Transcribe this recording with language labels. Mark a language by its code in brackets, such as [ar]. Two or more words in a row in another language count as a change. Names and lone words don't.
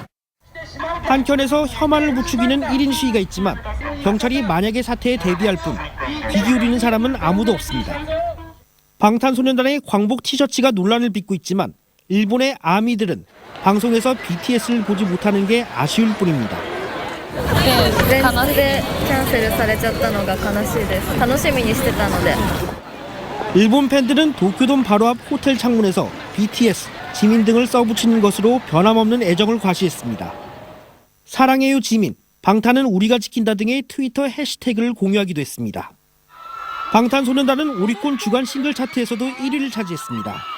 [ko] 한켠에서 혐한을 부추기는 1인 시위가 있지만 경찰이 만약의 사태에 대비할 뿐 귀 기울이는 사람은 아무도 없습니다. 방탄소년단의 광복 티셔츠가 논란을 빚고 있지만 일본의 아미들은 방송에서 BTS를 보지 못하는 게 아쉬울 뿐입니다. [ja] 前日でキャンセルされちゃったのが悲しいです。楽しみにしてたので。 [ko] 일본 팬들은 도쿄돔 바로 앞 호텔 창문에서 BTS, 지민 등을 써붙이는 것으로 변함없는 애정을 과시했습니다. 사랑해요 지민, 방탄은 우리가 지킨다 등의 트위터 해시태그를 공유하기도 했습니다. 방탄소년단은 오리콘 주간 싱글 차트에서도 1위를 차지했습니다.